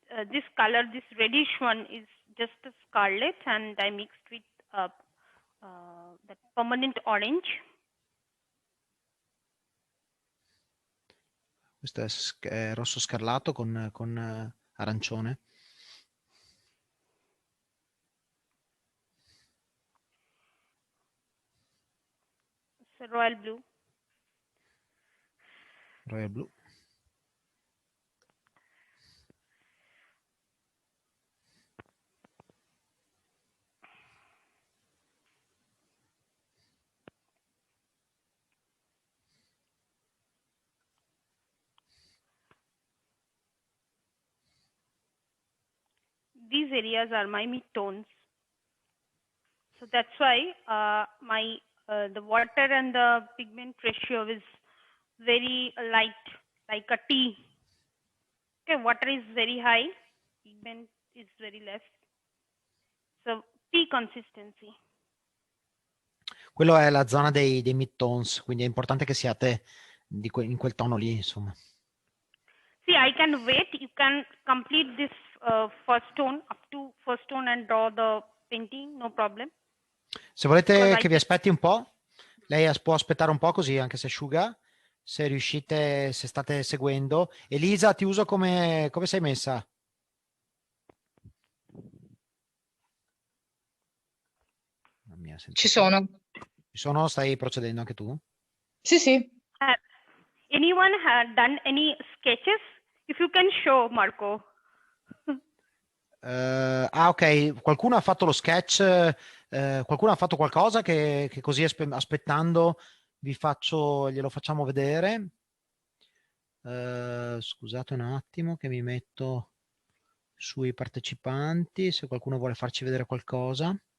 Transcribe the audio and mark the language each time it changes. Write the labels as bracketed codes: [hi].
[en] This color, this reddish one is just a scarlet, and I mixed with the permanent orange. [it] Questo è rosso scarlato con arancione. [en] It's a royal blue. Royal blue. These areas are my mid-tones. So that's why the water and the pigment ratio is very light, like a tea. Okay, water is very high, pigment is very less. So tea consistency. [it] Quello è la zona dei mid-tones, quindi è importante che siate in quel tono lì, insomma. [en] See, I can wait. You can complete this first tone up to first tone and draw the painting, no problem. [it] Se volete che vi aspetti un po', lei può aspettare un po' così, anche se asciuga, se riuscite, se state seguendo. Elisa, ti uso come sei messa? Ci sono. Ci sono? Stai procedendo anche tu? Sì. [en] Anyone had done any sketches? If you can show, Marco. [it] Ok, qualcuno ha fatto lo sketch, qualcuno ha fatto qualcosa che così aspettando glielo facciamo vedere. Scusate un attimo che mi metto sui partecipanti, se qualcuno vuole farci vedere qualcosa.